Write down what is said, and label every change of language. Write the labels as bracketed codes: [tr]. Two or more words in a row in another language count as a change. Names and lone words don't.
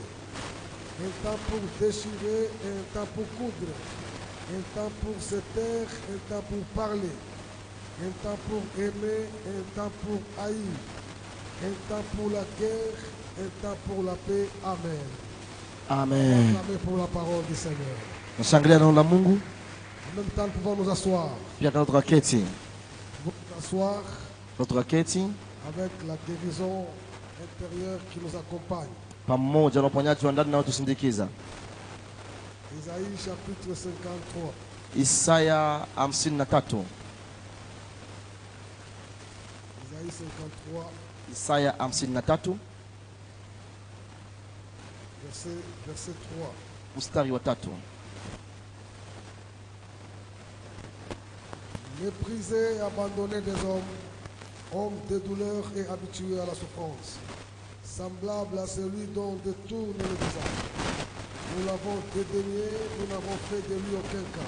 [fr] Un temps pour déchirer et un temps pour coudre. Un temps pour se taire, un temps pour parler. Un temps pour aimer, un temps pour haïr. Un temps pour la guerre, un temps pour la paix. Amen. Amen. Amen pour la parole du Seigneur. [sw] Nashangilia neno la Mungu. [fr] En même temps, nous pouvons nous asseoir. [sw] Pia tunaweza tukaketi. [fr] Nous pouvons nous asseoir [sw] Tunaweza tukaketi [fr] avec la guérison intérieure qui nous accompagne. [sw] pamoja na uponyaji wa ndani na utusindikiza. [fr] Isaïe chapitre 53. [sw] Isaya 53. [fr] Isaïe 53, [sw] Isaya 53 [fr] verset 3. [sw] mstari wa 3. [fr] Méprisé et abandonné des hommes, homme de douleur et habitué à la souffrance, semblable à celui dont détourne le visage. Nous l'avons dédaigné, nous n'avons fait de lui aucun cas.